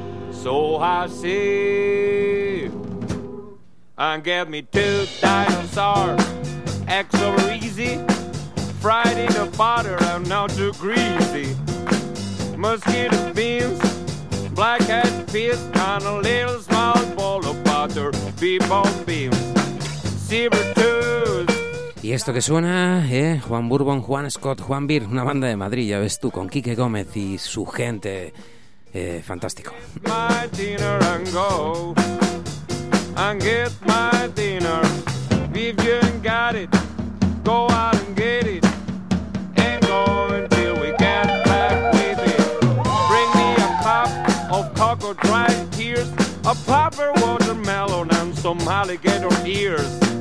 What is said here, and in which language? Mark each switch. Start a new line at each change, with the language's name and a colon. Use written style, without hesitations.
English: So I say, and get me two dinosaurs, extra easy, fried in the butter and not too greasy, mosquito beans, blackhead peas, and a little small bowl of butter, bebop beans, silver tooth.
Spanish: Y esto que suena, Juan Bourbon, Juan Scott, Juan Beer, una banda de Madrid, ya ves tú, con Quique Gómez y su gente, fantástico.
English: My dinner and go, and get my dinner, if you ain't got it, go out and get it, ain't going till we get back with it. Bring me a cup of cocoa dried tears, a proper watermelon and some alligator ears.